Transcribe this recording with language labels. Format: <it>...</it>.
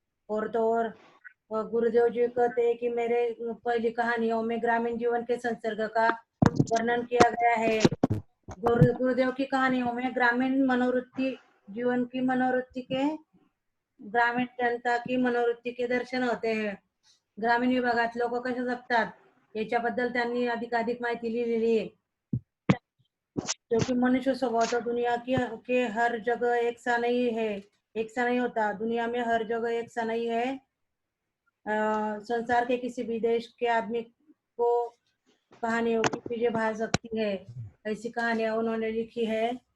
<hi>और तो और गुरुदेव जी कहते हैं कि मेरे पहली कहानियों में ग्रामीण जीवन के संसर्ग का वर्णन किया गया है। गुरुदेव की कहानियों में ग्रामीण जीवन की मनोवृत्ति के ग्रामीण जनता की मनोवृत्ती के दर्शन होते हैं.</hi> <mr>ग्रामीण विभागात लोक कसे जगतात याच्याबद्दल त्यांनी अधिकाधिक माहिती लिहिलेली आहे.</mr> <hi>क्योंकि मनुष्य स्वभाव तो दुनिया के हर जगह एक सा नहीं है, एक सा नहीं होता. दुनिया में हर जगह एक सा नहीं है. संसार के किसी भी देश के आदमी को कहानियों की चीजें भा सकती है, ऐसी कहानियां उन्होंने लिखी है.</hi>